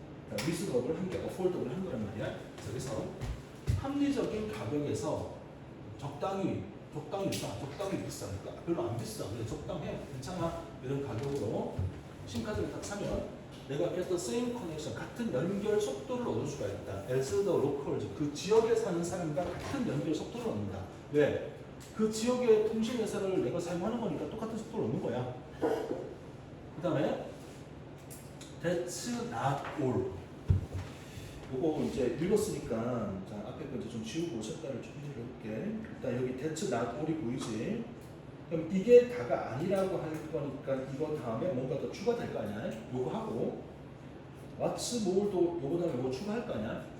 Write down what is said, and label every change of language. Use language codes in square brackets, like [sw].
[ko] reasonable 한 개, affordable 한 거란 말이야. 그래서 합리적인 가격에서 적당히 싸, 적당히 비싸. 그러니까 별로 안 비싸. 그래 적당해. 괜찮아. 이런 가격으로 심카드를 딱 사면 내가 [en] get the same connection, [ko] 같은 연결 속도를 얻을 수가 있다. [en] as the locals, [ko] 그 지역에 사는 사람과 같은 연결 속도를 얻는다. 왜? 그 지역의 통신 회사를 내가 사용하는 거니까 똑같은 속도를 얻는 거야. 그 다음에 [en] that's not all. [ko] 요거 이제 읽었으니까 자 앞에 거 이제 좀 지우고 색깔을 좀 해볼게. 일단 여기 [en] that's not all [ko] 이 보이지? 그럼 이게 다가 아니라고 할 거니까 이거 다음에 뭔가 더 추가될 거 아니야? 요거 하고 [en] what's more [ko] 도 요거 다음에 뭐 추가할 거 아니야?